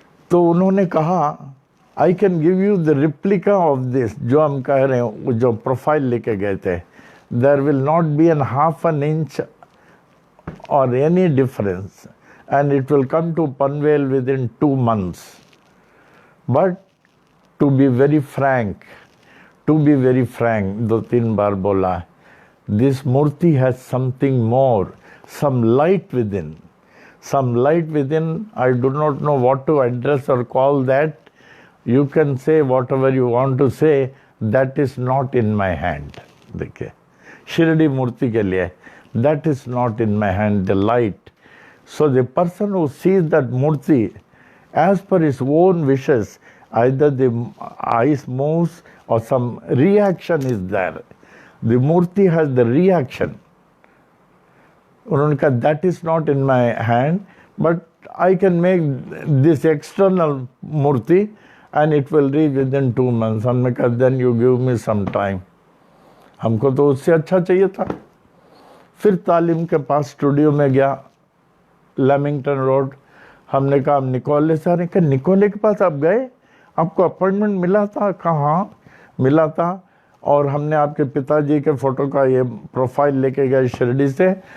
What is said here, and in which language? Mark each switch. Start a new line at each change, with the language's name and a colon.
Hindi: तो उन्होंने कहा
English: I can give you the replica of this,
Hindi: जो हम कह रहे हैं, जो प्रोफाइल लेके गए थे,
English: There will not be an half an inch or any difference, and it will come to Panvel within 2 months. But to be very frank,
Hindi: 2-3 बार बोला,
English: this murti has something more, some light within. I do not know what to address or call that. You can say whatever you want to say, that is not in my hand.
Hindi: देखिए, शिरडी मूर्ति के लिए
English: that is not in my hand, the light. So the person who sees that murti as per his own wishes, either the eyes moves or some reaction is there. The murti has the reaction.
Hindi: उन्होंने कहा
English: that is not in my hand, but I can make this external murti and it will reach within 2 months.
Hindi: हमने कहा
English: then you give me some time.
Hindi: हमको तो उससे अच्छा चाहिए था। फिर तालीम के पास स्टूडियो में गया, लेमिंगटन रोड। हमने कहा निकोले से, अरे क्या निकोले के पास आप गए, आपको अपॉइंटमेंट मिला था? कहाँ मिला था? और हमने आपके पिताजी के फ़ोटो का ये प्रोफाइल लेके गए शिरडी से।